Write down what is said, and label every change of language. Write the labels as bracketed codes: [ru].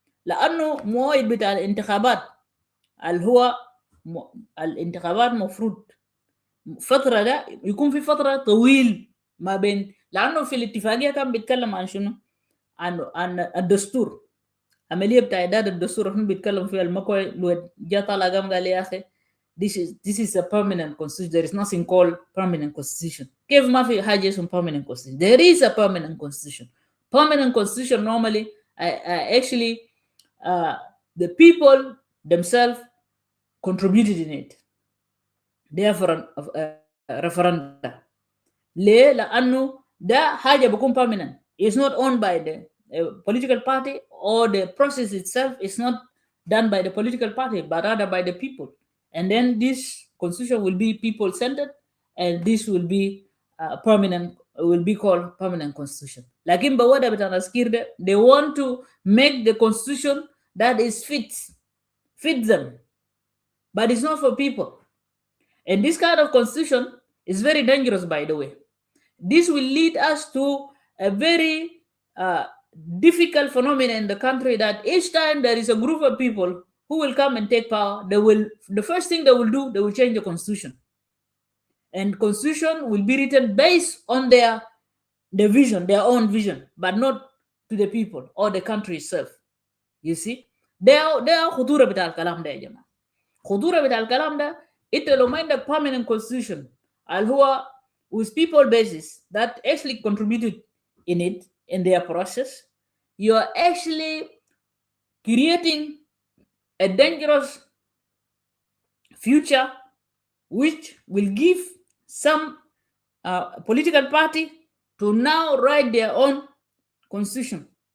[ar] لأنه موعد بتاع الانتخابات اللي هو الانتخابات مفروض فترة ده يكون في فترة طويل ما بين، لأنه في الاتفاقية كان بيتكلم عن شنو؟ عن الدستور، عملية بتاع إعداد الدستور. احنا بيتكلم فيها المكوى لو جا طالع قام قال يا أخي [en] this is a permanent constitution, there is nothing called permanent constitution. [ar] كيف ما في حاجة اسمها [en] permanent constitution؟ there is a permanent constitution. Permanent constitution normally actually the people themselves contributed in it. Therefore referendum. [ar] ليه؟ لأنه ده حاجة بيكون permanent. [en] It's not owned by the political party, or the process itself is not done by the political party, but rather by the people. And then this constitution will be people-centered, and this will be permanent, will be called permanent constitution. [ar] لكن بوضع بتاع نسكير ده, [en] they want to make the constitution that is fit them, but it's not for people. And this kind of constitution is very dangerous, by the way. This will lead us to a very difficult phenomenon in the country, that each time there is a group of people who will come and take power, the first thing they will do, they will change the constitution. And constitution will be written based on their vision, their own vision, but not to the people or the country itself. You see? [ar] ده خطورة بتاع الكلام ده يا جماعة. خطورة بتاع الكلام ده، انت لو ما عندك [en] permanent constitution [ar] اللي هو [en] with people basis that actually contributed in it, in their process, you are actually creating a dangerous future which will give some political party to now write their own constitution.